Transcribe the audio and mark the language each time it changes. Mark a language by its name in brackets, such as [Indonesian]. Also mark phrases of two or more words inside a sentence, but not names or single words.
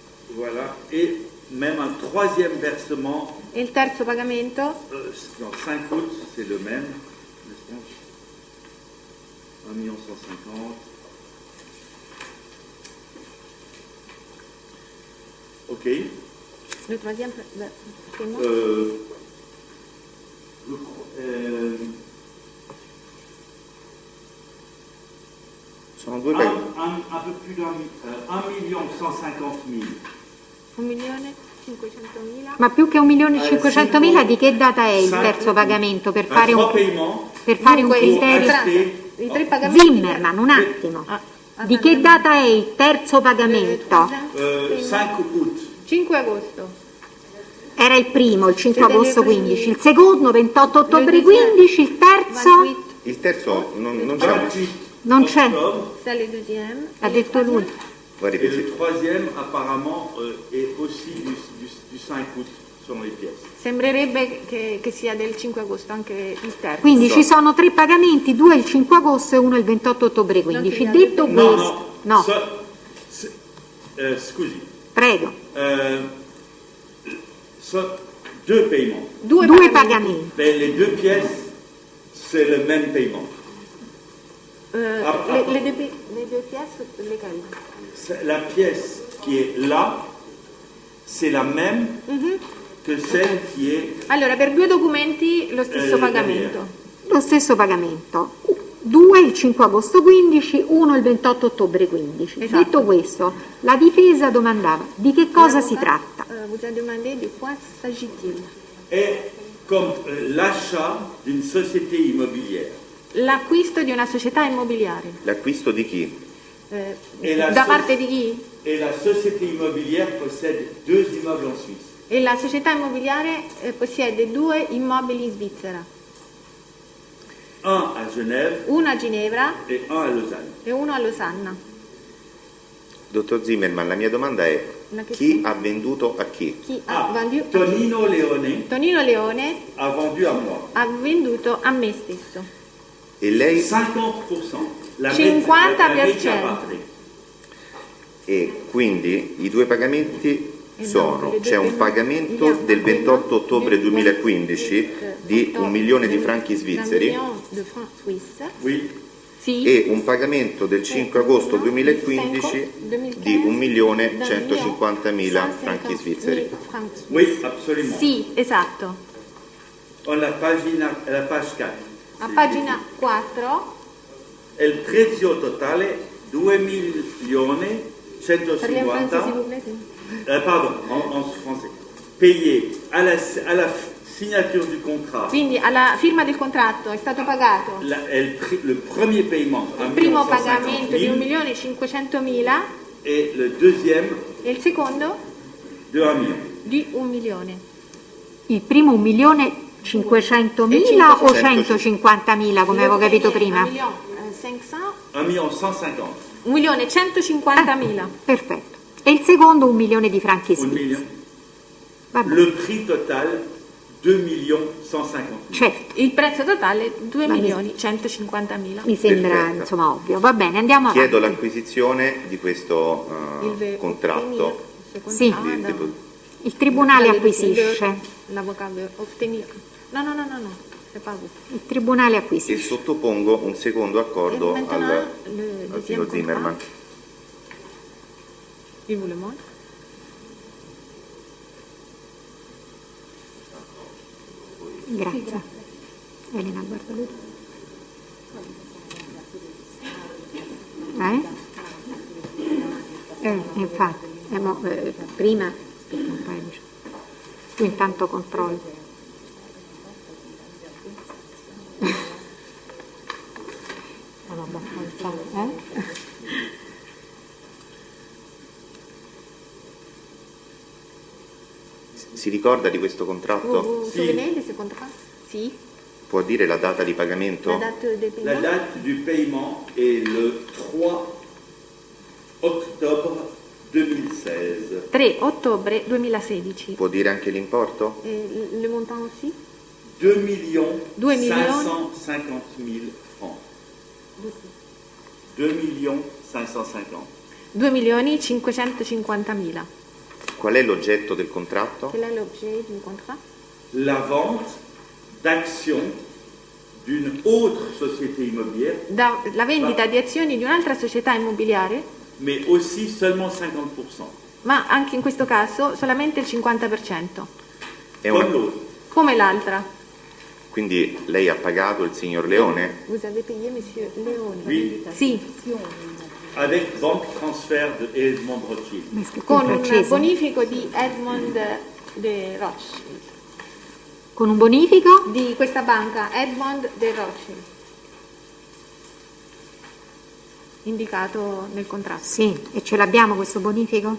[French] Voilà. Et même un troisième versement, [Italian] E il terzo pagamento, [French] non, 5 août, c'est le même, n'est-ce pas? 1 150 000. Ok. le troisième paiement, [Italian] Sono due pagamenti. [French] un peu plus d'un 1 150 000. 1.500.000. [Italian] Ma più che 1.500.000 di che data è il terzo pagamento per fare un Dunque, criterio? i tre pagamenti. Zimmerman, un attimo. Di che data è il terzo pagamento? [French] 5 août. [Italian] 5 agosto. Era il primo, il 5 Siete agosto nei primi. 15, il secondo 28 ottobre 15, il terzo Il terzo non c'è. 28 non c'è, [French] octobre. C'est le deuxième. [Italian] l'ha detto lui. Guardi, [French] Et le troisième, apparemment, est aussi du 5 août, selon les pièces. [Italian] Sembrerebbe che sia del 5 agosto anche il terzo. Quindi ci sono tre pagamenti, due il 5 agosto e uno il 28 ottobre 15. Non Detto ti questo, no, Scusi. prego, [French] Deux paiements. [Italian] due pagamenti. [French] Mais les deux pièces, c'est le même paiement. Le due pièces, lesquelles? La pièce qui est là, c'est la même que celle qui est [Italian] Allora, per due documenti lo stesso pagamento. Lo stesso pagamento. Due il 5 agosto 15, uno il 28 ottobre 15. Esatto. Detto questo, la difesa domandava di che cosa si tratta. [French] Vous avez demandé de quoi s'agit-il? est comme l'achat d'une société immobilière. [Italian] L'acquisto di una società immobiliare. l'acquisto di chi? E la Da so- parte di chi? [French] Et la société immobilière possède 2 immeubles en Suisse. [Italian] E la società immobiliare possiede due immobili in Svizzera, [French] Un à Genève [Italian] uno a Ginevra [French] et un à Lausanne. [Italian] e uno a Losanna. Dottor Zimmerman, la mia domanda è La che chi sì? ha venduto a chi? Chi ha venduto? Tonino Leone Tonino Leone [French] a vendu à moi. [Italian] ha venduto a me stesso. E lei 50%. La 50%. a parte. e quindi i due pagamenti no, sono, le c'è un due- pagamento il del 28 ottobre del 2015 di 1 milione di franchi svizzeri 1 milione di franchi svizzeri. [French] Oui. [Italian] Sì. e un pagamento del 5 agosto 2015 di 1 milione 150.000 franchi svizzeri. [French] Oui, absolument. [Italian] Sì, esatto. [French] On la page 4. [Italian] A pagina 4, E il prezzo totale 2 milioni parliamo francese, 150. inglese. [French] Pardon, en français. Payé à la signature du contrat. [Italian] Quindi alla firma del contratto è stato pagato [French] Le premier paiement, [Italian] il primo 1 pagamento di 150 000, 1.500.000 [French] et le deuxième [Italian] e il secondo [French] de 1 million. [Italian] di 1 milione. Il primo 1.500.000 o 150.000 come avevo capito prima? [French] 1 million 150. [Italian] 1.150.000. Perfetto. E il secondo 1 milione di franchi 1 svizzeri. [French] million. [Italian] Vabbè, [French] Le prix total 2 millions 150 000. [Italian] certo, Il prezzo totale 2 Ma mi- milioni 150.000. mi sembra Perfetto. insomma ovvio. Va bene, andiamo Chiedo avanti. l'acquisizione di questo contratto. Sì. Il tribunale acquisisce. L'avvocato ottenir. No, [French] c'est pas vous. [Italian] Il tribunale E acquisisce. sottopongo un secondo accordo E [French] maintenant, [Italian] al [French] le [Italian] signor [French] deuxième [Italian] Zimmerman. [French] contrat. Il vous le montre. [Italian] Grazie. Elena, guarda lui. Infatti, prima aspetta un paio di- tu intanto controlli. Sono abbastanza, Si ricorda di questo contratto? [French] Vous vous souvenez de ce contrat? [Italian] Si. Può dire la data di [French] La [Italian] pagamento? [French] date de La paiement. date du paiement est le 3 octobre 2016. [Italian] 3 ottobre 2016. Può dire anche l'importo? [French] Et le montant aussi? 2 millions 2 millions 550 000 francs. 2 millions 550. [Italian] 2.550.000. Qual è l'oggetto del contratto? [French] Quel est l'objet du contrat? La vente d'actions d'une autre société immobilière, [Italian] La vendita di azioni di un'altra società immobiliare, [French] mais aussi seulement 50%. [Italian] ma anche in questo caso solamente il 50%, È [French] Comme [Italian] una- [French] l'autre. [Italian] come l'altra. Quindi lei ha pagato il signor Leone? [French] Vous avez payé Monsieur Leone? Oui. [Italian] Sì, [French] Avec banque transfert de Edmond Rothschild. [Italian] Ma è scritto con in un francese? bonifico di Edmond de Rothschild, Con un bonifico? di questa banca Edmond de Rothschild, indicato nel contratto. Sì, e ce l'abbiamo questo bonifico?